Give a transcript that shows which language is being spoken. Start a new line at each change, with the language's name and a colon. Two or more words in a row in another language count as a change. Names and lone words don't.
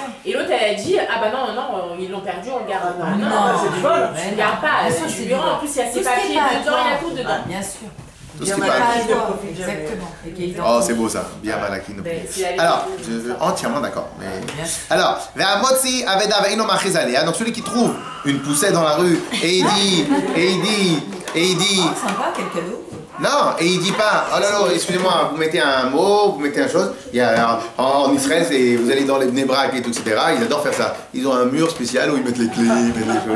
French: Et l'autre elle a dit ah bah non, ils l'ont perdu, on le garde. Ah non, non, c'est du vol. tu le gardes pas, Bien sûr, tu c'est lui du rends. vol. En plus il y a ses Tout ce qui est papiers pas à dedans, toi. il y a tout dedans. Bien sûr. Tout ce qui Bien passe. mal à toi. profite jamais. Exactement. Et qui est Oh, c'est beau ça, bien malaki. Mais c'est la Alors, vérité. entièrement d'accord. Mais... Bien sûr. Alors,
Hebrew: והמוצא אבדה ואינו מחזירה.
French: Donc celui qui trouve une poussette dans la rue et il dit, Oh, sympa, quel cadeau. non, et il dit pas, oh là là, excusez-moi, vous mettez un mot, vous mettez une chose. Il y a, en Israël, vous allez dans les Bnei Brak et tout, etc. Ils adorent faire ça. Ils ont un mur spécial où ils mettent les clés, ils mettent les choses.